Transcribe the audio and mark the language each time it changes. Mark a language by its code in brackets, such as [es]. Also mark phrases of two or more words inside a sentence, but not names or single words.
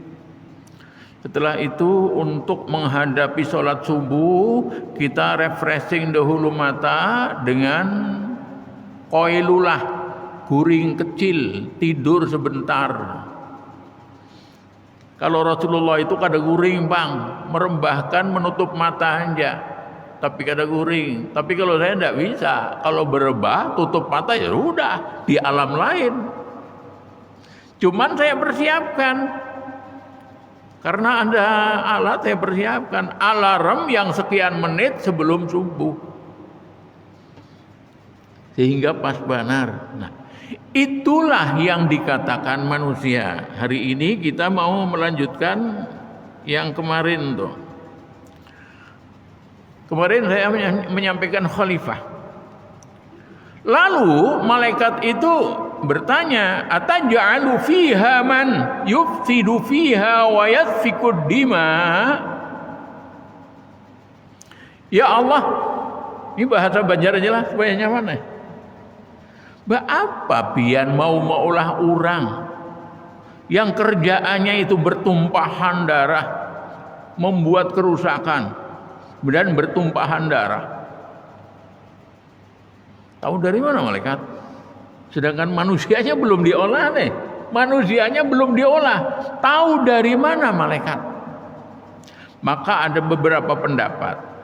[id] Setelah itu untuk menghadapi sholat subuh, kita refreshing dahulu mata dengan qailulah, guring kecil, tidur sebentar. Kalau Rasulullah itu kada guring, Bang, merembahkan menutup mata aja, tapi kada guring. Tapi kalau saya tidak bisa, kalau berebah tutup mata ya udah di alam lain. Cuman saya persiapkan. Karena ada alat, saya persiapkan alarm yang sekian menit sebelum subuh, sehingga pas benar. Nah, itulah yang dikatakan manusia. Hari ini kita mau melanjutkan yang kemarin tuh. Kemarin saya menyampaikan khalifah. Lalu malaikat itu bertanya, [ar] ataj'alu fiha man yufsidu fiha wa yasfikud dima. Ya Allah, [id] Ini bahasa Banjar aja lah supaya nyaman ya. [bjn] Apa pian mau maulah orang yang kerjaannya itu bertumpahan darah, membuat kerusakan dan bertumpahan darah. [id] Tahu dari mana malaikat? Sedangkan manusianya belum diolah nih. Manusianya belum diolah. Tahu dari mana malaikat? Maka ada beberapa pendapat.